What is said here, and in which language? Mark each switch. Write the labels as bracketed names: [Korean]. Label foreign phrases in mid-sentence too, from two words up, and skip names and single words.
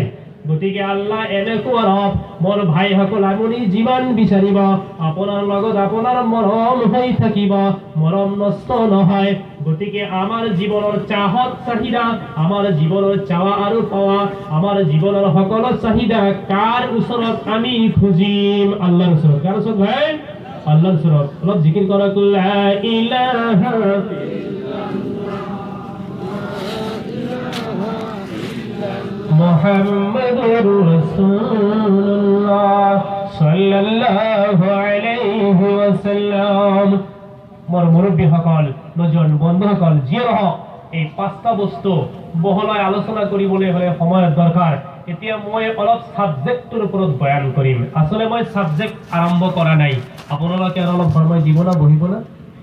[Assamese] গতিকে আল্লাহ এনেকুৱা ৰব, মোৰ ভাইসকল, আপুনি যিমান বিচাৰিব, আপোনাৰ লগত আপোনাৰ মৰম হৈ থাকিব, মৰম নষ্ট নহয়। গতিকে আমাৰ জীৱনৰ চাহত চাহিদা, আমাৰ জীৱনৰ চাৱা আৰু পাৱা, আমাৰ জীৱনৰ সকলো চাহিদা কাৰ ওচৰত আমি খুজিম? আল্লাহৰ ওচৰত। কাৰ ওচৰত ভাই? আল্লাহৰ ওচৰত। অলপ জিকিৰ কৰক, [Arabic] لا إله محمد رسول الله صلى الله عليه وسلم. [Assamese] মোৰ মুৰব্বীসকল, নজন বন্ধুসকল, যিয়ে নহওক, এই পাঁচটা বস্তু বহলাই আলোচনা কৰিবলৈ হ'লে সময়ৰ দৰকাৰ। এতিয়া মই অলপ সাবজেক্টৰ ওপৰত বয়ান কৰিম। আচলতে মই সাবজেক্ট আৰম্ভ কৰা নাই, আপোনালোকে আৰু অলপ সময় দিব না, বহিব না?